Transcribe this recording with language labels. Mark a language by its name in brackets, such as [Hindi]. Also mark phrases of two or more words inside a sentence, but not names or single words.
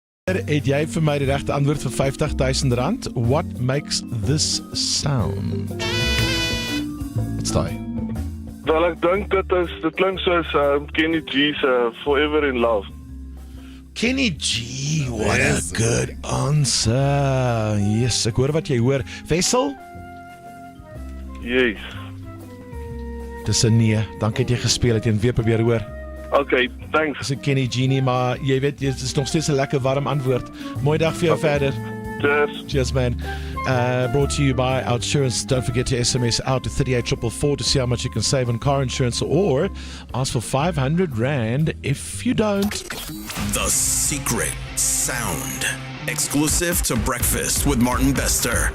[Afrikaans] Het jy vir my die regte antwoord vir R50,000? [English] What makes this sound? [Afrikaans] Wat's daai? Wel, ek dink dit klink soos Kenny G's Forever in Love. [English] Kenny G, what a good answer. [Afrikaans] Yes, ek hoor wat jy hoor. Wessel? Yes. Dis 'n nee. Dankie dat jy gespeel het en weer probeer hoor. [English] Okay, thanks. [Afrikaans] Dis 'n Kenny G nie, maar jy weet, dit is nog steeds 'n lekker warm antwoord. Mooi dag vir jou verder. [English] Cheers. Cheers, man. Brought to you by Outsurance. Don't forget to SMS out to 38444 to see how much you can save on car insurance, or ask for R500 if you don't. The Secret Sound. Exclusive to Breakfast with Martin Bester.